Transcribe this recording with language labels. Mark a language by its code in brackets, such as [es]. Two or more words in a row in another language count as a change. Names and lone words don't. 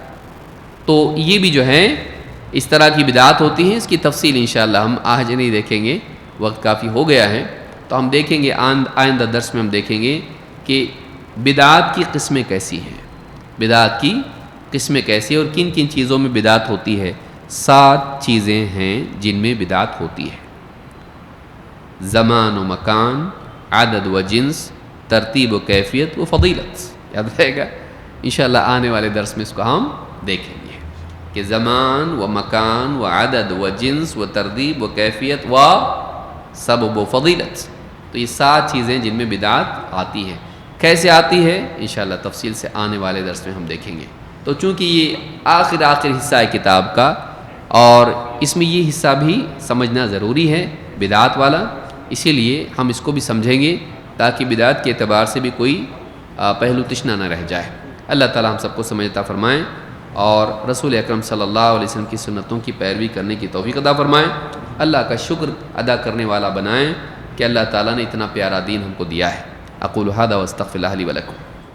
[ur] تو یہ بھی جو ہے اس طرح کی بدعات ہوتی ہیں، اس کی تفصیل انشاءاللہ ہم آج نہیں دیکھیں گے، وقت کافی ہو گیا ہے، تو ہم دیکھیں گے آئندہ درس میں ہم دیکھیں گے کہ بدعات کی قسمیں کیسی ہیں، بدعات کی قسمیں کیسی ہیں اور کن کن چیزوں میں بدعت ہوتی ہے۔ 7 چیزیں ہیں جن میں بدعت ہوتی ہے: زمان و مکان، عدد و جنس، ترتیب و کیفیت و فضیلت۔ یاد رہے گا، انشاءاللہ آنے والے درس میں اس کو ہم دیکھیں گے کہ زمان و مکان و عدد و جنس و ترتیب و کیفیت و سبب و فضیلت، تو یہ 7 چیزیں جن میں بدعت آتی ہے۔ کیسے آتی ہے انشاءاللہ تفصیل سے آنے والے درس میں ہم دیکھیں گے۔ تو چونکہ یہ آخر حصہ ہے کتاب کا، اور اس میں یہ حصہ بھی سمجھنا ضروری ہے بدعت والا، اسی لیے ہم اس کو بھی سمجھیں گے تاکہ بدعت کے اعتبار سے بھی کوئی پہلو تشنا نہ رہ جائے۔ اللہ تعالیٰ ہم سب کو سمجھ عطا فرمائیں اور رسول اکرم [ar] صلی اللہ علیہ وسلم [ur] کی سنتوں کی پیروی کرنے کی توفیق عطا فرمائیں۔ اللہ کا شکر ادا کرنے والا بنائیں کہ اللہ تعالیٰ نے اتنا پیارا دین ہم کو دیا ہے۔ [ar] اقول ھذا واستغفر اللہ لی ولکم۔